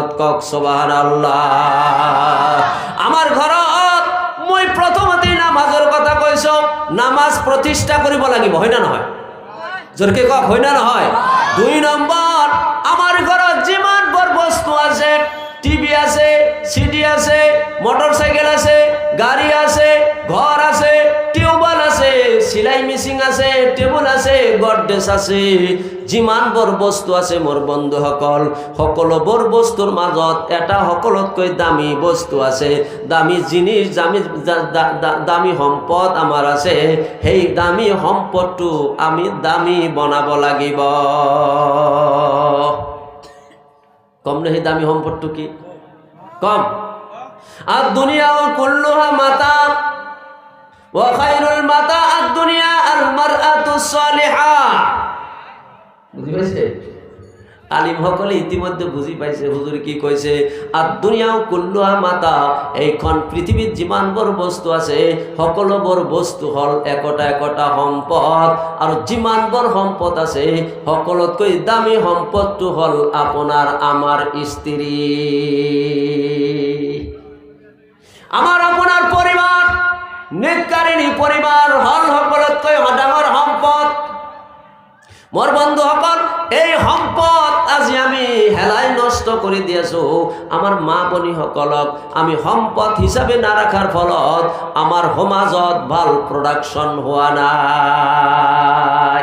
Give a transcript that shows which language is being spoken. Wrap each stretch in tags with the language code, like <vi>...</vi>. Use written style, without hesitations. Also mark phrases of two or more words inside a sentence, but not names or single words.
<as>কক সুবহানাল্লাহ। আমাৰ ঘৰত মই প্ৰথমতে নামাজৰ কথা কৈছো, নামাজ প্ৰতিষ্ঠা কৰিব লাগিব, হয় না নহয়? জোৰকে কক, হয় না নহয়? 2 নম্বৰ, আমাৰ ঘৰত যিমান বৰ বস্তু আছে, টিভি আছে, সিডি আছে, মোটরসাইকেল আছে, গাড়ি আছে, ঘর আছে, গড্রেজ আছে, যিমান বৰ বস্তু আছে মোৰ বন্ধুসকল, সকলোবোৰ বস্তুৰ মাজত এটা সকলোতকৈ দামী বস্তু আছে, দামী জিনিস, দামী সম্পদ আমাৰ আছে। সেই দামী সম্পদটো আমি দামী বনাব লাগিব। কম নে? সেই দামী সম্পদটো কি? কম।</as> <ar>الدنيا كلها متاع وخير متاع الدنيا المرأة الصالحة.</ar> <as>বুঝি পাইছে? আলিম সকলে ইতিমধ্যে বুঝি পাইছে হুজুর কি কইছে।</as> <ar>الدنيا كلها متاع,</ar> <as>এইখন পৃথিবীত যিমানবোৰ বস্তু আছে সকলোবোৰ বস্তু হল একোটা একোটা সম্পদ, আৰু যিমানবোৰ সম্পদ আছে সকলোতকৈ দামী সম্পদটো হল আপোনাৰ আমাৰ স্ত্রী, আমার আপনার পরিবার। নেককারিনী পরিবার হল সকলোতকৈ ডাঙৰ সম্পদ। মোৰ বন্ধুসকল, এই সম্পদ আজি আমি হেলাই নষ্ট কৰি দি আছো। আমাৰ মা ভনীসকলক আমি সম্পদ হিচাপে নাৰাখাৰ ফলত আমাৰ সমাজত ভাল প্ৰডাকশ্যন হোৱা নাই।</as>